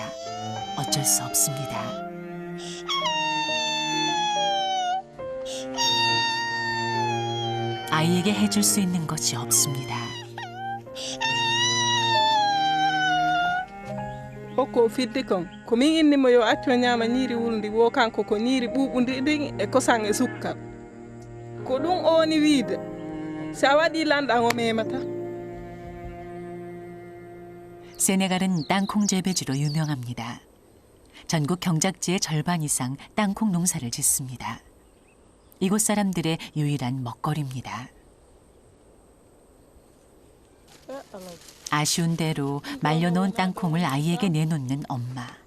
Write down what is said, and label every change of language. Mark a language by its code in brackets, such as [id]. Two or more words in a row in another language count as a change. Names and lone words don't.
[ko] 어쩔 수 없습니다. 아이에게 해줄 수 있는 것이 없습니다. [ff] hokko fidde kon komin innimo yo acco ñaama ñiiri wulndi wo kanko ko ñiiri ɓuuɓundi ɗin e kosan e sukkar ko ɗum o woni wiide so a waɗi lanɗan o memata [ko] 세네갈은 땅콩 재배지로 유명합니다. 전국 경작지의 절반 이상 땅콩 농사를 짓습니다. 이곳 사람들의 유일한 먹거리입니다. 아쉬운 대로 말려놓은 땅콩을 아이에게 내놓는 엄마.